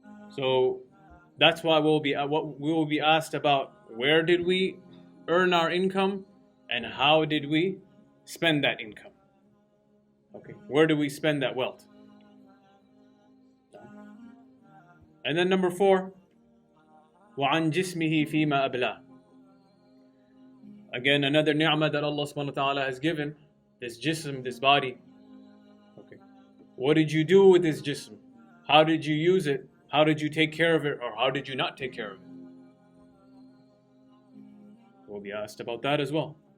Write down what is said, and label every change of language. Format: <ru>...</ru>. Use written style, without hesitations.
<en>So that's why we will be asked about where did we earn our income and how did we spend that income. Okay, where do we spend that wealth? And then number 4,</en> <ar>وَعَنْ جِسْمِهِ فِي مَا أَبْلَى.</ar> <en>Again, another ni'mah that Allah subhanahu wa ta'ala has given, this jism, this body. Okay, what did you do with this jism? How did you use it? How did you take care of it, or how did you not take care of it? We'll be asked about that as well.</en>